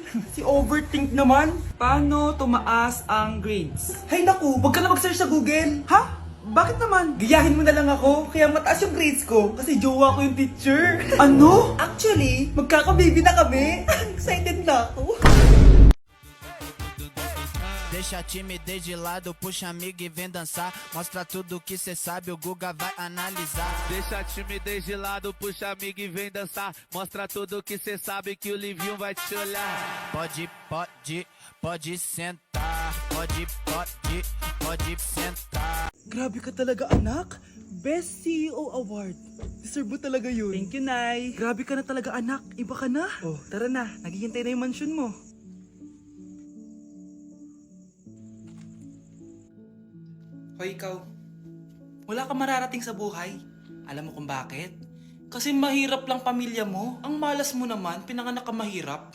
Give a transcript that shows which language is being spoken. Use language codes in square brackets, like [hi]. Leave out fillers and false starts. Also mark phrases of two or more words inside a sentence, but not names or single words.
[tl] Si overthink naman. Paano tumaas ang grades? Hay naku, wag ka na mag-search sa Google. Ha? Bakit naman? Gayahin mo na lang ako, kaya mataas yung grades ko kasi jowa ko yung teacher. Ano? Actually, magkaka-baby na kami. Excited na ako. [pt] Deixa a timidez de lado, puxa amiga e vem dançar. Mostra tudo que cê sabe, o Guga vai analisar. Deixa a timidez de lado, puxa amiga e vem dançar. Mostra tudo que cê sabe que o Livinho vai te olhar. Pode sentar. Pode sentar. [tl] Grabe ka talaga, anak. [en] Best CEO Award. [tl] Deserve mo talaga yun. [en] Thank you, [tl] Nay. Grabe ka na talaga, anak. Iba ka na. Oh, tara na. Naghihintay na yung mansion mo. Hoy, ikaw. Wala kang mararating sa buhay. Alam mo kung bakit? Kasi mahirap lang pamilya mo. Ang malas mo naman, pinanganak ka mahirap.